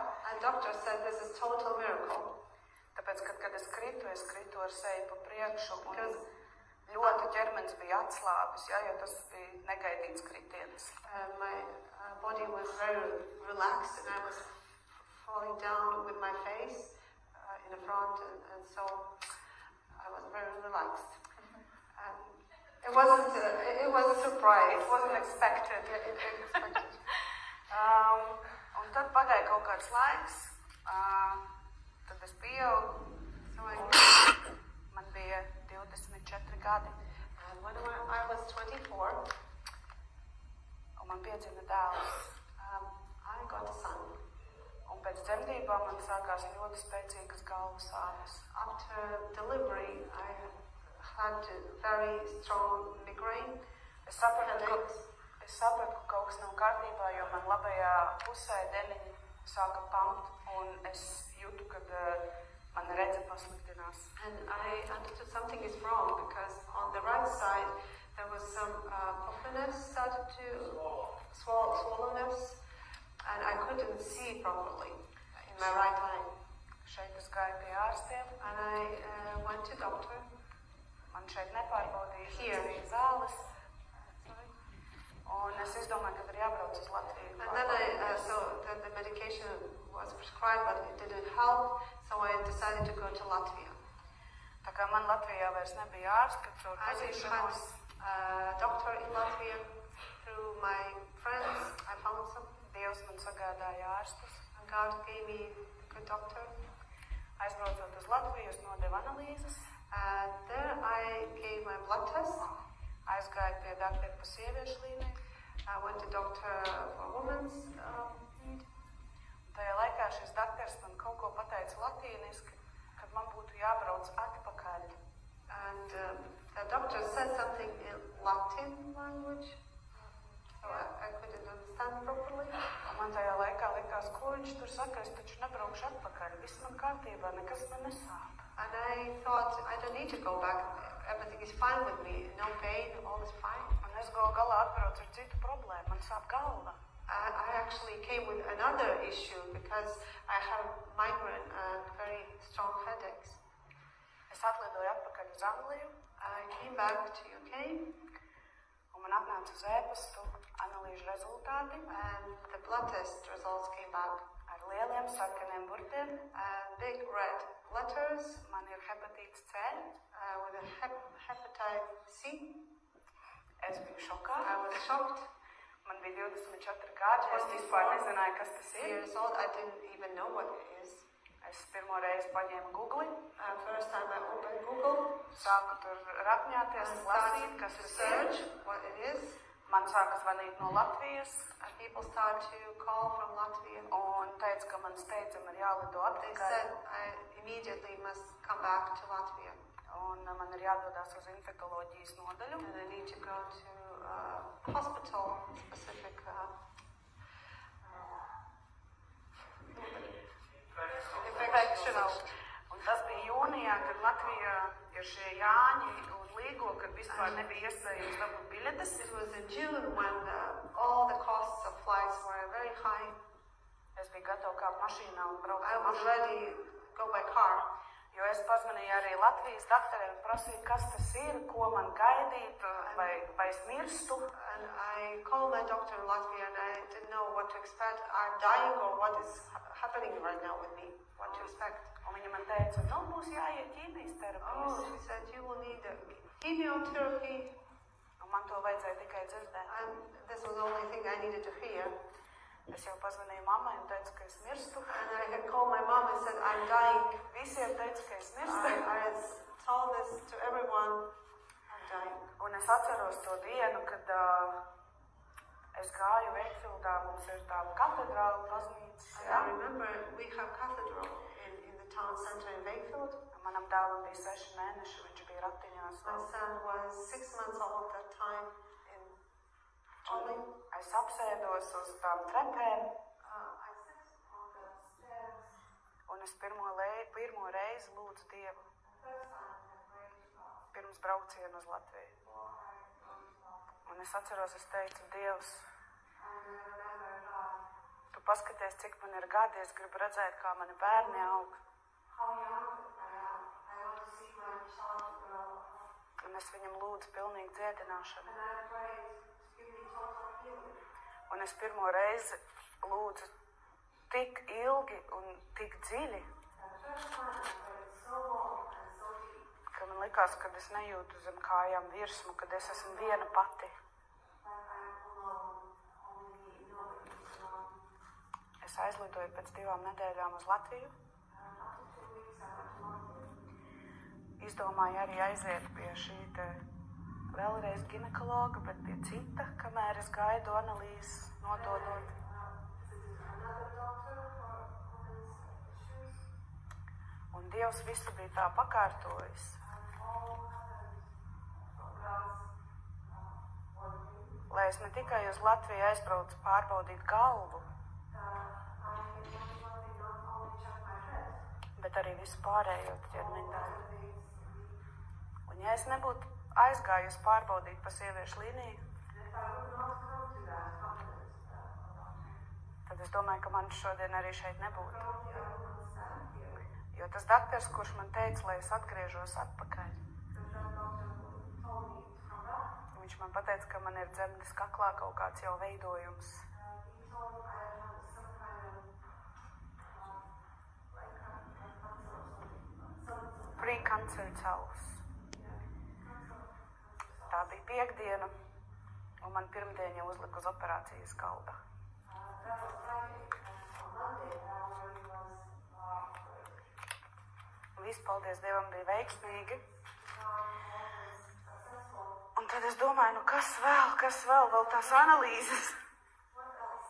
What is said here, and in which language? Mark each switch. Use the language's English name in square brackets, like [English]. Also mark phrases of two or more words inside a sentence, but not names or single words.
[English] And doctor said this is total miracle [Latvian] Tāpēc, kad es kritu ar seju pa priekšu, un [English] because [Latvian] Ļoti ķermenis bija atslābis, ja, jo tas bija negaidīts kritiens. [English] My body was very relaxed and I was falling down with my face in the front and so I was very relaxed. It was a surprise. It wasn't expected. Yeah, it expected. [Latvian] Un tad pagāja kaut kāds laiks, tad es pieaugu, man bija 24 gadi. [English] And when I was 24, [Latvian] un man piedzima dēls. [English] I got a son. [Latvian] Un pēc dzemdībām man sākās ļoti spēcīgas galvas sāpes. [English] After delivery, I had very strong migraine. [Latvian] Es sapratu, ka kaut kas nav kārtībā, jo man labajā pusē deniņi sāka pampt, un es jūtu, kad man redze pasliktinās. [English] And I understood something is wrong because on the right side there was some puffiness started to swollenness, and I couldn't see properly in my right eye. [Latvian] Šeit es gāju pie ārstiem. [English] And I went to doctor. [Latvian] Man šeit nepārbaudīja [English] Here. [Latvian] zāles. Un es izdomāju, ka ir jābrauc uz Latviju. [English] And then so the medication was prescribed, but it didn't help, so I decided to go to Latvia. [Latvian] Tā kā man Latvijā vairs nebija ārsts, kad caur [English] I didn't [Latvian] pazīšanos. [English] have a doctor in Latvia. Through my friends, I found some. [Latvian] Dievs man sagādāja ārstus. [English] And God gave me a good doctor. [Latvian] Aizbraucot uz Latviju, es nodevu analīzes. [English] And there I gave my blood test. [Latvian] Aizgāju pie doktora pa sieviešu līniju. [English] I went to doctor for women's need. [Latvian] Tajā laikā šis doktors man kaut ko pateica latīniski, kad man būtu jābrauc atpakaļ. [English] And the doctor said something in Latin language, so I couldn't understand properly. [Latvian] Un man tajā laikā likās, ko viņš tur saka, es taču nebraukšu atpakaļ. Viss man kārtībā, nekas man nesāp. [English] And I thought, I don't need to go back. Everything is fine with me. No pain, all is fine. [Latvian] Un es galu galā atbraucu ar citu problēmu. Man sāp galva. [English] I actually came with another issue because I have migraine and very strong headaches. [Latvian] Es atlidoju atpakaļ uz Angliju. [English] I came back to UK. [Latvian] Un man atnāca uz ēpastu analīžu rezultāti. [English] And the blood test results came back. [Latvian] Ar lieliem sarkaniem burtiem. [English] Big red letters. [Latvian] Man ir hepatīts C. [English] With a hepatitis C. [Latvian] Es biju šokā. [English] I was shocked. [Latvian] Man bija 24 gadi. Es vispār nezināju, kas tas ir. [English] Years old, I didn't even know what it is. [Latvian] Es pirmo reizi paņēmu Google. [English] First time I opened Google. [Latvian] Sāku tur rapņāties, lasīt, kas ir [English] search what it is. [Latvian] Man sāka zvanīt no Latvijas. [English] And people start to call from Latvia. [Latvian] Un teica, ka man steidzami ir jālido [English] They [Latvian] atpakaļ. [English] said I immediately must come back to Latvia. [Latvian] Un man ir jādodas uz infektoloģijas nodaļu. [English] And I need to go to hospital specific infectional. [Latvian] Un tas bija jūnijā, kad Latvijā ir šie Jāņi un Līgo, kad vispār nebija iespējams dabūt biļetes. [English] It was in June when all the costs of flights were very high. [Latvian] Es biju gatava kāpt mašīnā un braukt [English] I [Latvian] ar [English] was [Latvian] mašīnu. [English] ready to go by car. [Latvian] Jo es pazvanīju arī Latvijas doktoriem un prasīju, kas tas ir, ko man gaidīt, vai es mirstu. [English] And I called my doctor in Latvia and I didn't know what to expect. I'm dying or what is happening right now with me. What to expect. [Latvian] Un viņa man teica, nu, būs jāiet ķīmijas terapijas. [English] Oh, she said, you will need chemotherapy. [Latvian] Un man to vajadzēja tikai dzirdēt. [English] And this was the only thing I needed to hear. [Latvian] Es jau pazvanīju mammai un teicu, ka es mirstu. [English] And I had called my mom and said, I'm dying. [Latvian] Visiem teicu, ka es mirstu. [English] I told this to everyone. I'm dying. [Latvian] Un es atceros to dienu, kad es gāju Veikfildā, mums ir tā katedrāla baznīca. [English] I remember we have cathedral in the town center in Wakefield. [Latvian] Manam dēlam bija 6 mēneši, viņš bija ratiņās. [English] My son was 6 months old at that time in Chile. [Latvian] Es apsēdos uz tām trepēm. [English] I sat on the stairs. [Latvian] Un es pirmo reizi lūdzu Dievu [English] First time I prayed to God. [Latvian] pirms braucienu uz Latviju. Un es atceros, es teicu, Dievs, tu paskaties, cik man ir gadi, es gribu redzēt, kā mani bērni aug. Un es viņam lūdzu pilnīgu dziedināšanu. [English] And I prayed to give me total healing. [Latvian] Un es pirmo reizi lūdzu tik ilgi un tik dziļi, [English] And the first time I prayed so long and so deep. [Latvian] ka man likās, ka es nejūtu zem kājām virsmu, kad es esmu viena pati. [English] Like I am alone, only me, nobody is alone. [Latvian] Es aizlidoju pēc 2 nedēļām uz Latviju. [English] After 2 weeks I went to London. [Latvian] Izdomāju arī aiziet pie šī te vēlreiz ginekologa, bet pie cita, kamēr es gaidu analīzes nododot. [English] Visited another doctor for women's issues. [Latvian] Un Dievs visu bija tā pakārtojis, [English] And all happened from God's working. [Latvian] lai es ne tikai uz Latviju aizbraucu pārbaudīt galvu, [English] I wanted not only check my head, [Latvian] bet arī visu pārējo ķermeņa daļu. [English] but things. [Latvian] Un ja es nebūtu aizgājusi pārbaudīt pa sieviešu līniju, [English] And if I would not come to that confidence, [Latvian] tad es domāju, ka man šodien arī šeit nebūtu. [English] probably I would not stand here. [Latvian] Jo tas daktars, kurš man teica, lai es atgriežos atpakaļ, [English] Because that doctor told me to come back. [Latvian] viņš man pateica, ka man ir dzemdes kaklā kaut kāds jau veidojums. [English] He told me I had some kind of like cancer or something. Pre-cancer cells. [Latvian] Tā bija piektdiena, un man pirmdien jau uzlika uz operācijas galda. [English] That was Friday, and on Monday I already was [Latvian] Viss, paldies Dievam, bija veiksmīgi. [English] successful. [Latvian] Un tad es domāju, nu kas vēl tās analīzes. [English] What else?